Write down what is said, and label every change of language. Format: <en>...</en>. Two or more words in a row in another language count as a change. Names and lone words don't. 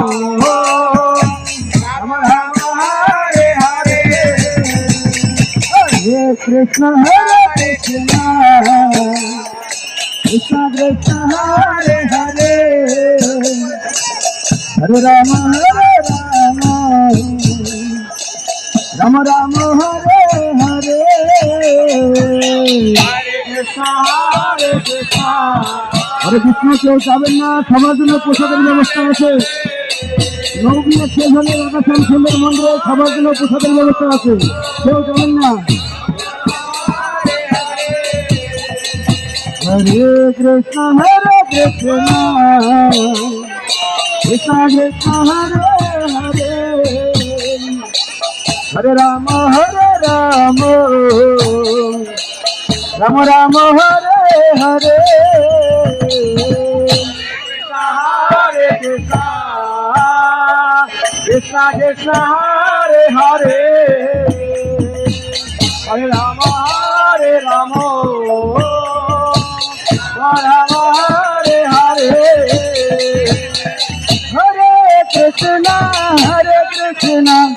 <sa>राम राम हरे हरे हरे कृष्ण कृष्ण कृष्ण कृष्ण हरे हरे हरे राम राम राम हरे हरे हरे कृष्ण हरे कृष्ण কেউ</sa> <bn>যাবেন না খাবার জন্য প্রসাদের ব্যবস্থা আছে নবীনের শেষ হলে রাধাশ্যাম সুন্দর মন্দিরে খাবার জন্য প্রসাদের ব্যবস্থা আছে কেউ যাবেন না</bn> <sa>हरे कृष्ण कृष्ण कृष्ण हरे हरे हरे राम राम राम हरे हरे हरे कृष्ण कृष्ण कृष्ण हरे हरे हरे राम राम राम हरे हरे हरे कृष्ण कृष्ण</sa>